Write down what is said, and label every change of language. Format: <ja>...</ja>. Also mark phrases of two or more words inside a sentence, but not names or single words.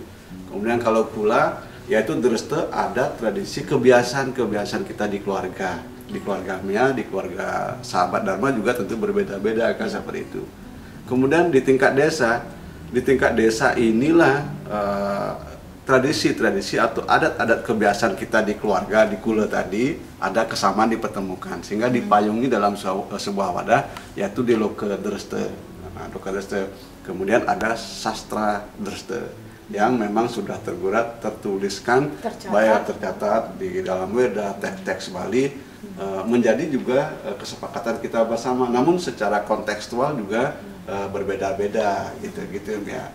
<id>Kemudian kalau kula yaitu Dreste ada tradisi kebiasaan kita di keluarga Mia, di keluarga sahabat Dharma juga tentu berbeda-beda kan seperti itu. Kemudian di tingkat desa inilah tradisi-tradisi atau adat-adat kebiasaan kita di keluarga, di kula tadi, ada kesamaan dipertemukan sehingga dipayungi dalam sebuah wadah yaitu di loka Dreste. Nah, loka Dreste. Kemudian ada sastra Dreste yang memang sudah tertuliskan, baik tercatat di dalam Weda, teks-teks Bali, menjadi juga kesepakatan kita bersama. Namun secara kontekstual juga berbeda-beda gitu ya.</id>